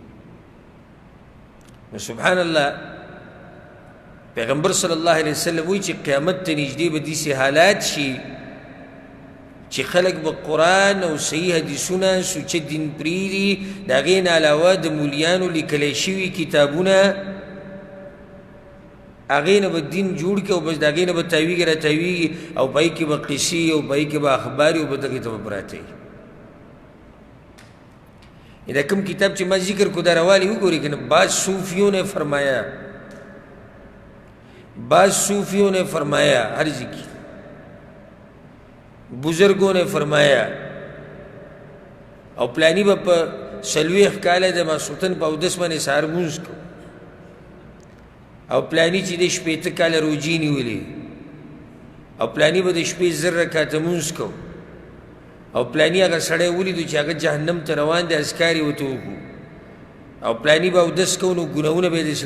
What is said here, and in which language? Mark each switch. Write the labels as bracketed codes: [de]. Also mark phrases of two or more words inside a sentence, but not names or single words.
[ps] نو سبحان الله پیغمبر [ar] صلی الله علیه وسلم [ps] وایي چې قیامت ته نږدې به داسې حالات شي چې خلک به قرآن او صحیح حدیثونه سوچه دین پرېږدي د هغې نه علاوه د مولیانو لیکلی شوي کتابونه هغې نه به دین جوړ کړي او بس د هغې نه به تاویږي را تاویږي او په هغې کې به قصې او په هغې کې به اخبار او په دغې ته به پراته وي دا کوم کتاب چې ما ذکر کو دا روالي وګورئ که نه [ur] بعض صوفیوں نے فرمایا ہر ذکر بزرگوں نے فرمایا [ps] او پلانی با پا سلویخ کاله د ماسوتن په اودس باندې سهار مونځ کو او پلانی چې د شپېته کاله روجې نیولې او پلانی به د شپې 1000 رکعته مونځ کو او پلانی هغه سړی ولیدو چې هغه جهنم ته روان دی اذکار یې ورته وکړو او پلانی به اودس کو نو ګناهونه به یې د